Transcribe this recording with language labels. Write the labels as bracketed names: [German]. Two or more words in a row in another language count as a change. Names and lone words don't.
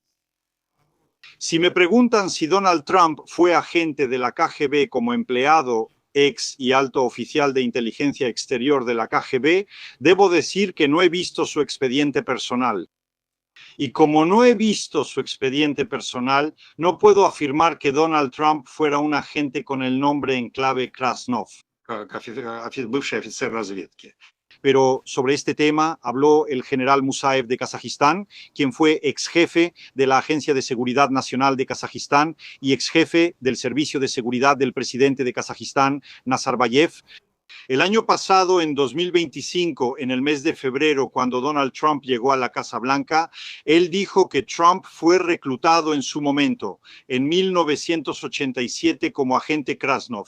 [Spanish] Si me preguntan si Donald Trump fue agente de la KGB como empleado, ex y alto oficial de inteligencia exterior de la KGB, debo decir que no he visto su expediente personal. Y como no he visto su expediente personal, no puedo afirmar que Donald Trump fuera un agente con el nombre en clave Krasnov, [Russian] бывший офицер разведки. [Spanish] Pero sobre este tema habló el general Musaev de Kazajistán, quien fue ex jefe de la Agencia de Seguridad Nacional de Kazajistán y ex jefe del Servicio de Seguridad del presidente de Kazajistán, Nazarbayev. El año pasado, en 2025, en el mes de febrero, cuando Donald Trump llegó a la Casa Blanca, él dijo que Trump fue reclutado en su momento, en 1987, como agente Krasnov.